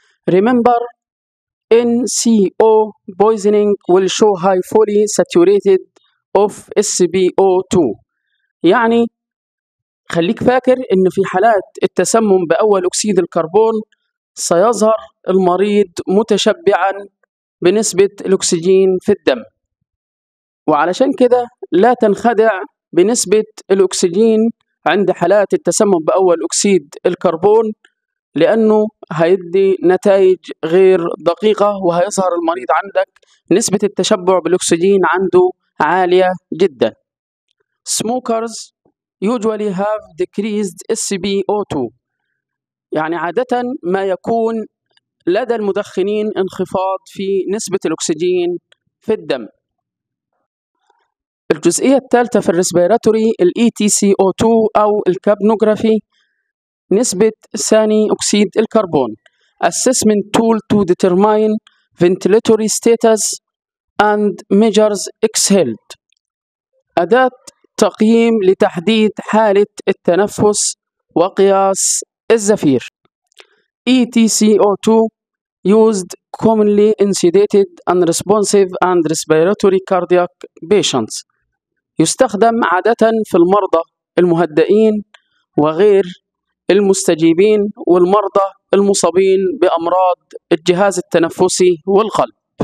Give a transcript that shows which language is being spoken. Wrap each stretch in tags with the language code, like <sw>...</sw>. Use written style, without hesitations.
<en>Remember, NCO poisoning will show high fully saturated of SpO2.</en> <ar>يعني خليك فاكر إن في حالات التسمم بأول أكسيد الكربون سيظهر المريض متشبعا بنسبة الأكسجين في الدم، وعلشان كده لا تنخدع بنسبة الأكسجين عند حالات التسمم بأول أكسيد الكربون، لأنه هيدي نتائج غير دقيقة وهيظهر المريض عندك نسبة التشبع بالأكسجين عنده عالية جدا.</ar> <en>Smokers usually have decreased SpO2،</en> <ar>يعني عادة ما يكون لدى المدخنين انخفاض في نسبة الأكسجين في الدم. الجزئية الثالثة في الريسبيراتوري ال EtCO2 أو الكابنوغرافي، نسبة ثاني أكسيد الكربون.</ar> <en>Assessment tool to determine ventilatory status and measures exhaled،</en> <ar>أداة تقييم لتحديد حالة التنفس وقياس الزفير.</ar> <en>EtCO2 used commonly in sedated, unresponsive and respiratory cardiac patients،</en> <ar>يستخدم عادة في المرضى المهدئين وغير المستجيبين والمرضى المصابين بأمراض الجهاز التنفسي والقلب.</ar>